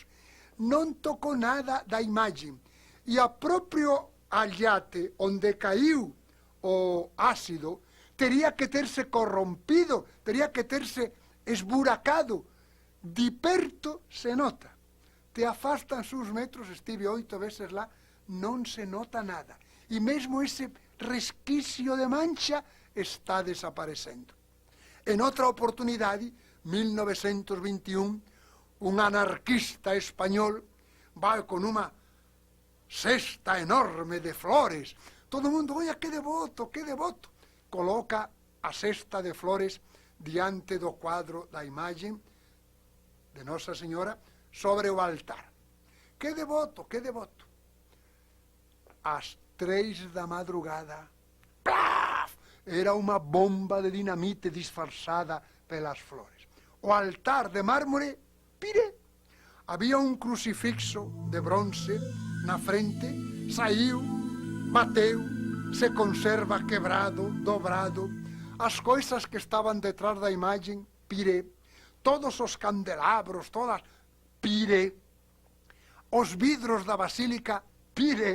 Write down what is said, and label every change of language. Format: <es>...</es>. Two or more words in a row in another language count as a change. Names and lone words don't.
<pt>Não tocou nada da imagem. E a próprio alhate, onde caiu o ácido, teria que ter se corrompido, teria que ter se esburacado. De perto se nota. Te afastas uns metros, estive 8 vezes lá, não se nota nada. E mesmo esse resquício de mancha está desaparecendo.</pt> <gl>En outra oportunidade, 1921, un anarquista español vai con unha cesta enorme de flores. Todo o mundo, oia, que devoto, que devoto. Coloca a cesta de flores diante do cuadro da imaxe de Nosa Señora sobre o altar. Que devoto, que devoto. Ás 3 da madrugada, ¡plaf!</gl> <pt>Era unha bomba de dinamite disfarçada pelas flores. O altar de mármore,</pt> <gl>pire. Había un crucifixo de bronce na frente, saiu, bateu, se conserva quebrado, dobrado. As coisas que estaban detrás da imaxe, pire. Todos os candelabros, todas, pire. Os vidros da basílica, pire.</gl>